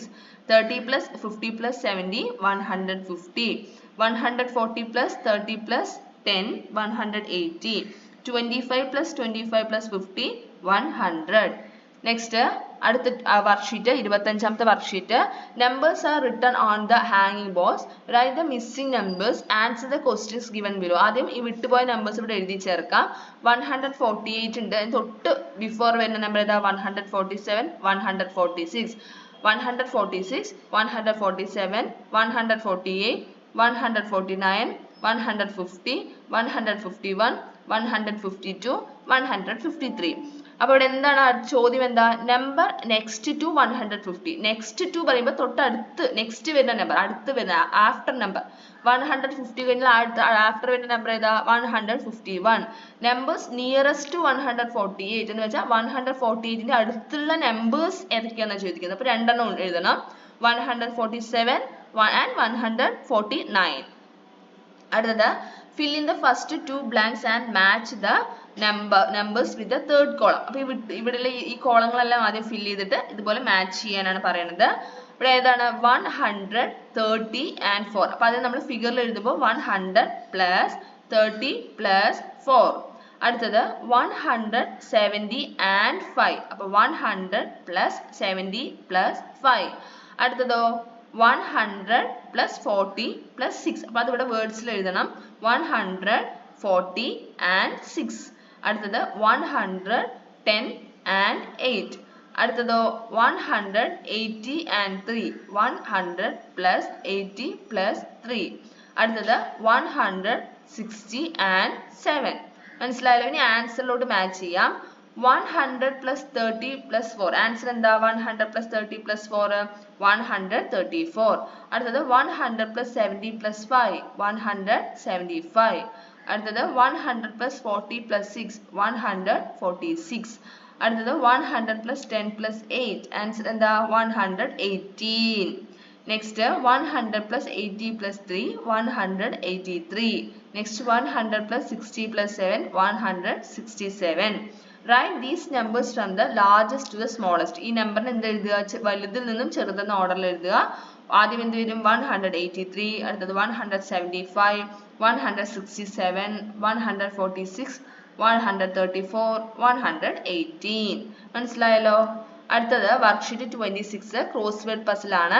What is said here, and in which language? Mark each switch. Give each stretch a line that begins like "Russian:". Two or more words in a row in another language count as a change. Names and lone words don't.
English: 30 plus 50 plus 70 150. 140 plus 30 plus 10 180. 25 plus 25 plus 50 100.
Malayalam: Next അടുത്ത വർക്ക്ഷീറ്റ് 25ാമത്തെ വർക്ക്ഷീറ്റ്.
English: Numbers are written on the hanging balls. Write the missing numbers. Answer the questions given below.
Malayalam: ആദ്യം ഈ വിട്ടുപോയ നമ്പേഴ്സ് ഇവിടെ എഴുതി ചേർക്കാം. 148 ഉണ്ട്. തൊട്ട് ബിഫോർ വരുന്ന നമ്പർ ഏതാ? 147 146. 146 147 148 149 150 151 152 153. അപ്പോൾ ഇവിടെ എന്താണ് ചോദ്യം? എന്താ
English: number next to
Malayalam: 150.
English: next to
Malayalam: പറയുമ്പോൾ തൊട്ടടുത്ത് നെക്സ്റ്റ് വരുന്ന നമ്പർ, അടുത്ത് വരുന്ന ആഫ്റ്റർ നമ്പർ. 150 കഴിഞ്ഞാൽ അടുത്ത ആഫ്റ്റർ വരുന്ന നമ്പർ ഏതാ? 151.
English: numbers nearest to
Malayalam: 148 എന്ന് വെച്ചാൽ 148ന്റെ അടുത്തുള്ള നമ്പേഴ്സ് ഏതൊക്കെയാണെന്ന് ചോദിക്കുന്നത്. അപ്പോൾ രണ്ടെണ്ണം എഴുതണം. 147 and 149.
English: അടുത്തത് fill in the first two blanks and match the numbers with the third column.
Malayalam: അപ്പോൾ ഇവിടെ ഈ കോളങ്ങളെല്ലാം ആദ്യം ഫിൽ ചെയ്തിട്ട് ഇതുപോലെ മാച്ച് ചെയ്യാനാണ് പറയുന്നത്. ഇവിടെ ഏതാണ്? 100 30 and 4. അപ്പോൾ അത് നമ്മൾ ഫിഗറിൽ എഴുതുമ്പോൾ 100 plus 30 plus 4. അടുത്തത് 170 and 5. അപ്പോൾ 100 plus 70 plus 5. അടുത്തതോ 100 plus 40 plus 6. അപ്പോൾ അത് ഇവിടെ വേർഡ്സിൽ എഴുതണം. 100 40 and 6. അടുത്തത് 110 and 8. അടുത്തതോ 180 and 3.
English: 100 plus 80 plus 3.
Malayalam: അടുത്തത് 160 and 7. മനസ്സിലായല്ലോ? ഇനി ആൻസറിലോട്ട് മാച്ച് ചെയ്യാം. 100 plus 30 plus 4. ആൻസർ എന്താ?
English: 100 plus 30 plus 4 134.
Malayalam: അടുത്തത് 100 plus 70 plus 5 175. അടുത്തത് 100 plus 40 plus 6 146. അടുത്തത് 100 plus 10 plus 8. ആൻസർ എന്താ?
English: 118. നെക്സ്റ്റ് 100 plus 80 plus 3 183. നെക്സ്റ്റ് 100 plus 60 plus 7 167. Write these numbers from the largest to the smallest.
Malayalam: ഈ നമ്പറിന് എന്ത് എഴുതുക? വലുതിൽ നിന്നും ചെറുതെന്ന ഓർഡറിൽ എഴുതുക. ആദ്യം എന്ത് വരും? 183. അടുത്തത് 175 167 146 134 118. മനസ്സിലായല്ലോ? അടുത്തത് വർക്ക്ഷീറ്റ് 26
English: cross word puzzle
Malayalam: ആണ്.